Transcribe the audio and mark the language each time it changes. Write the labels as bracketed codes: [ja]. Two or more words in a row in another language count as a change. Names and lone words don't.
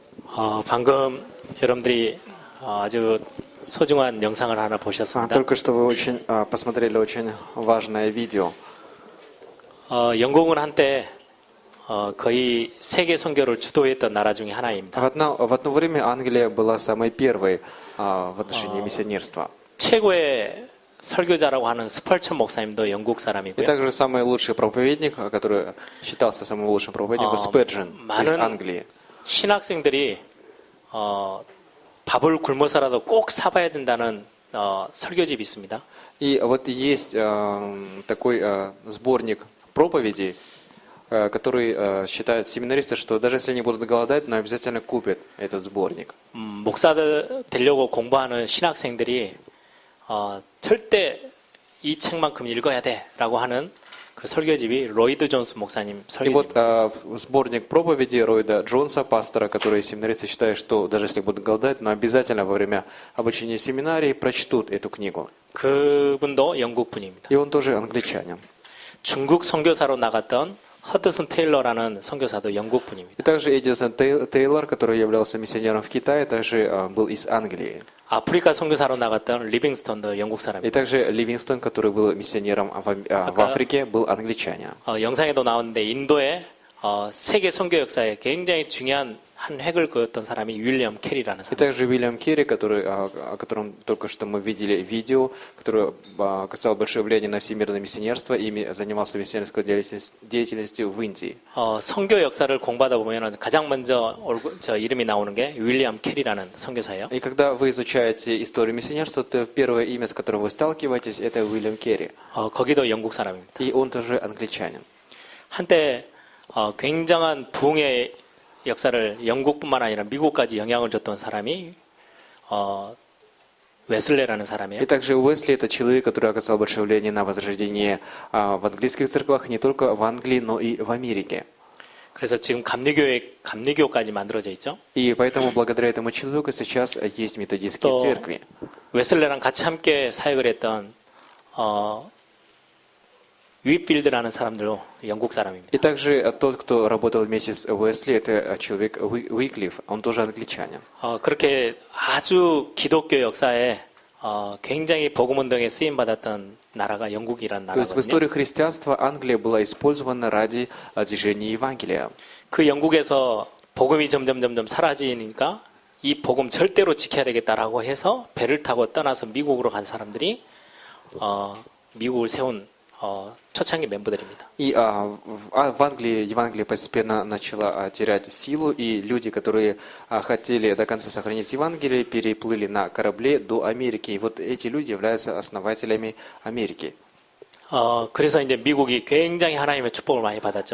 [ko] 방금 여러분들이 아주 소중한 영상을 하나 보셨습니다. [ru] Только что вы посмотрели очень важное видео. [ko] 영국은 한때 거의 세계 선교를 주도했던 나라 중에 하나입니다. [ru] В одно время Англия была самой первой в отношении миссионерства. [ko] 최고의 설교자라고 하는 스펄천 목사님도 영국 [ru] И [ko] 사람이고요. [ru] также самый лучший проповедник, который считался самым лучшим проповедником, Спurgeon из Англии. [ko] 신학생들이 밥을 굶어서라도 꼭 사봐야 된다는 설교집이 있습니다. [ru] И вот есть такой сборник проповедей, который считают семинаристы, что даже если они будут голодать, но обязательно купят этот сборник. [ko] 목사들 되려고 공부하는 신학생들이 절대 이 책만큼 읽어야 돼라고 하는 그 설교집이 로이드 존스 목사님 [ru] И вот [ko] 설교집입니다. [ru] сборник проповедей Ройда Джонса, пастора, который семинаристы считают, что даже если будут голодать, но обязательно во время обучения семинарии прочтут эту книгу. [ko] 그분도 영국 분입니다. [ru] И он тоже англичанин. [ko] 중국 선교사로 나갔던 허드슨 테일러라는 선교사도 영국 분입니다. [ru] И также Эдисон Тейлор, который являлся миссионером в Китае, также был из Англии. [ko] 아프리카 선교사로 나갔던 리빙스턴도 영국 [ru] И [ko] 사람입니다. [ru] также Ливингстон, который был миссионером в Африке, был англичанин. [ko] 영상에도 나오는데 인도의 세계 선교 역사에 굉장히 중요한 한 획을 그었던 사람이 윌리엄 캐리라는 [ru] И [ko] 사람. [ru] также Уильям Керри, о котором только что мы видели видео, который оказал большое влияние на всемирное миссионерство и занимался миссионерской деятельностью в Индии. [ko] 선교 역사를 공부하다 보면 가장 먼저 이름이 나오는 게 윌리엄 캐리라는 선교사예요. [ru] И когда вы изучаете историю миссионерства, то первое имя, с которым вы сталкиваетесь, это Уильям Керри. [ko] 거기도 영국 사람입니다. [ru] И он тоже англичанин. [ko] 한때 굉장한 부흥의 역사를 영국뿐만 아니라 미국까지 영향을 줬던 사람이 웨슬레라는 사람이에요. [ru] И также Уэсли – это человек, который оказал большое влияние на возрождение в английских церквах, не только в Англии, но и в Америке. [ko] 그래서 지금 감리교까지 만들어져 있죠. [ru] И поэтому благодаря этому человеку сейчас есть методистские [ko] 또 [ru] церкви. [ko] 웨슬레랑 같이 함께 사역을 했던 윗필드라는 사람들도 영국 사람입니다. [ru] И также тот, кто работал вместе с Уэсли, это человек Уиклиф, он тоже англичанин. [ko] 그렇게 아주 기독교 역사에 굉장히 복음운동에 쓰임 받았던 나라가 영국이라는 [ru] То есть в истории [ko] 나라거든요. [ru] христианства Англия была использована ради движения Евангелия. [ko] 그 영국에서 복음이 점점 사라지니까 이 복음 절대로 지켜야 되겠다라고 해서 배를 타고 떠나서 미국으로 간 사람들이 미국을 세운 초창기 멤버들입니다. [ru] И в Англии Евангелие постепенно начало терять силу, и люди, которые хотели до конца сохранить Евангелие, переплыли на корабле до Америки. И вот эти люди являются основателями Америки. [ko] 그래서 이제 미국이 굉장히 하나님의 축복을 많이 받았죠.